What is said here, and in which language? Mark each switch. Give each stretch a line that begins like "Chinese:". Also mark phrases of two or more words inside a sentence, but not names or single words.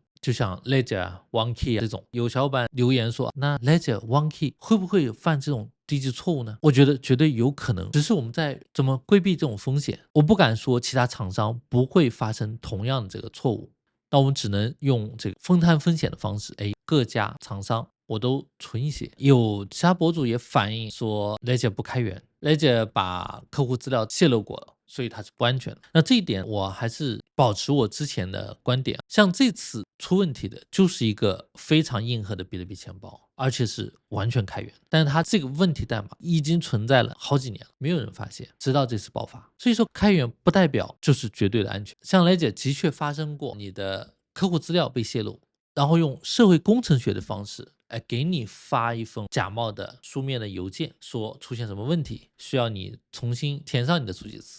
Chinese: 就像 Ledger、OneKey 這種，有小夥伴留言說，那 Ledger、OneKey 會不會有犯這種低級錯誤呢？我覺得絕對有可能，只是我們在怎麼規避這種風險。我不敢說其他廠商不會發生同樣的這個錯誤， 那我們只能用這個分攤風險的方式，各家廠商我都存一些。有其他博主也反映說 Ledger 不開源，Ledger 把客戶資料泄露過了，所以它是不安全的。那這一點我還是保持我之前的觀點，像這次出問題的就是一個非常硬核的比特幣錢包，而且是完全開源，但是它這個問題代碼已經存在了好幾年了，沒有人發現，直到這次爆發。所以說開源不代表就是絕对的安全，像 Ledger 的確發生過你的客戶資料被泄露，然後用社會工程學的方式給你發一封假冒的書面的郵件，說出現什麼問題，需要你重新填上你的助記詞。